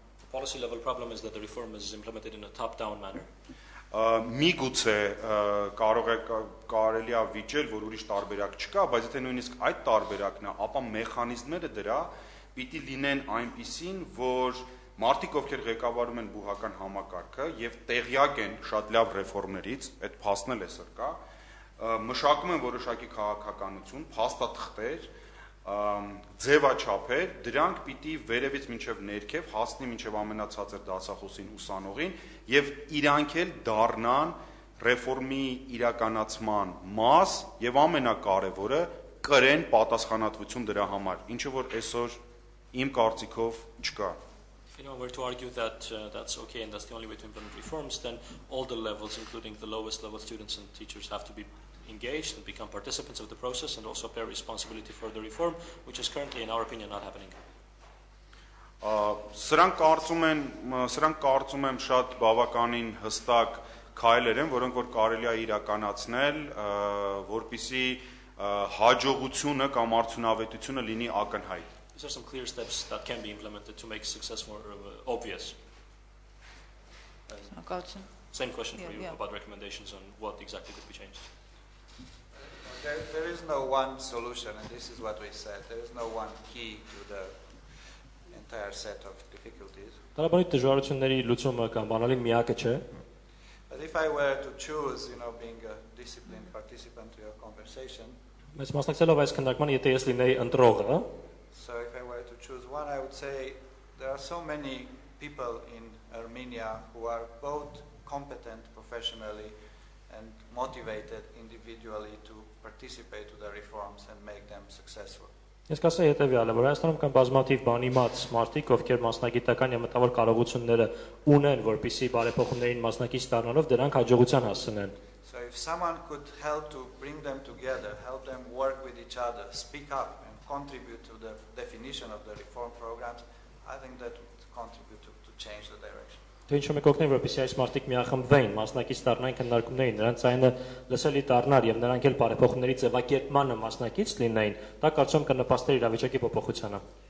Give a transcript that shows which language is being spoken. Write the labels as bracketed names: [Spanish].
[English] The policy level problem is that the reform is implemented in a top-down manner. [Armenian] Միգուցե կարելի է վիճել, որ ուրիշ տարբերակ չկա, բայց եթե նույնիսկ այդ տարբերակն է, ապա մեխանիզմները դրա պիտի լինեն այնպիսին, որ մարդիկ, ովքեր ղեկավարում են բուհական համակարգը եւ տեղյակ են շատ լավ ռեֆորմներից, այդ փաստն էլ այսօր կա, մշակում են որոշակի քաղաքականություն, փաստաթղթեր, ձևաչափեր, դրանք պիտի վերևից մինչև ներքև հասնի մինչև ամենացածր դասախոսին ուսանողին եւ իրանք էլ դառնան ռեֆորմի իրականացման մաս եւ ամենակարևորը կրեն պատասխանատվություն դրա համար, ինչը որ այսօր իմ կարծիքով չկա։ [English] If anyone were to argue that that's okay and that's the only way to implement reforms, then all the levels, including the lowest level students and teachers, have to be engaged and become participants of the process and also bear responsibility for the reform, which is currently, in our opinion, not happening. [Armenian] Սրանք կարծում եմ շատ բավականին հստակ քայլեր են, որոնք որ կարելի է իրականացնել, որպեսզի հաջողությունը կամ արդյունավետությունը լինի ակնհայտ։ [English] These are some clear steps that can be implemented to make success more obvious. Same question for you about recommendations on what exactly could be changed. There is no one solution, and this is what we said. There is no one key to the entire set of difficulties. [Armenian] Տարաբանիչ դժվարությունների լուծումը կամ բանալին միակը չէ։ [English] But if I were to choose, being a disciplined participant to your conversation, [Armenian] Մեծ մասնակցելով այս քննարկմանը, եթե ես լինեի ընտրողը, [English] so if I were to choose one, I would say there are so many people in Armenia who are both competent professionally and motivated individually to participate to the reforms and make them successful. [Armenian] Ես կասեի հետևյալը, որ Հայաստանում կան բազմաթիվ բանիմաց մարդիկ, ովքեր մասնագիտական եւ մտավոր կարողությունները ունեն, որպեսզի բարեփոխումներին մասնակից դառնալով դրանք հաջողության հասցնեն։ [English] So if someone could help to bring them together, help them work with each other, speak up and contribute to the definition of the reform programs, I think that would contribute to change the direction. [Armenian] Դու ինչ եք օգնել, որպեսզի այս մարդիկ միախմբվեին, մասնակից դառնային քննարկումներին, նրանց ցայնը լսելի դառնար եւ նրանք էլ բարեփոխումների ձևակերպմանը մասնակից լինեին, դա կարծում կնպաստեր իրավիճակի փոփոխությանը։